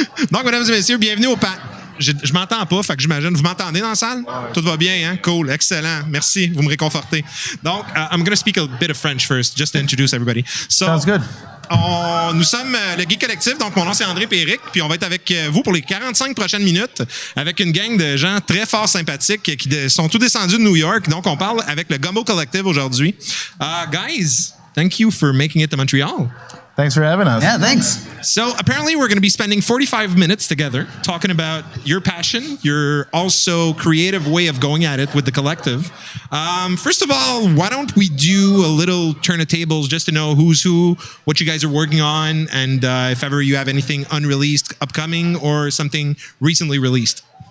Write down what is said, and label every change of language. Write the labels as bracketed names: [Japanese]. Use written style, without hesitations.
[French] Donc, mesdames et messieurs, bienvenue au Je m'entends pas, fait que j'imagine. Vous m'entendez dans la salle? Tout va bien, hein? Cool, excellent. Merci, vous me réconfortez. [English] Donc, I'm going to speak a bit of French first, just to introduce everybody. So, sounds good. [French] Nous sommes le Geek Collectif, donc mon nom c'est André et Éric, puis on va être avec vous pour les 45 prochaines minutes avec une gang de gens très fort sympathiques qui sont tous descendus de New York. Donc, on parle avec le Gumbo Collective aujourd'hui. [English] Guys, thank you for making it to Montreal. Thanks for having us. Yeah, thanks. So apparently we're going to be spending 45 minutes together talking about your passion, your also creative way of going at it with the collective. First of all, why don't we do a little turn of tables just to know who's who, what you guys are working on, and if ever you have anything unreleased upcoming or something recently released.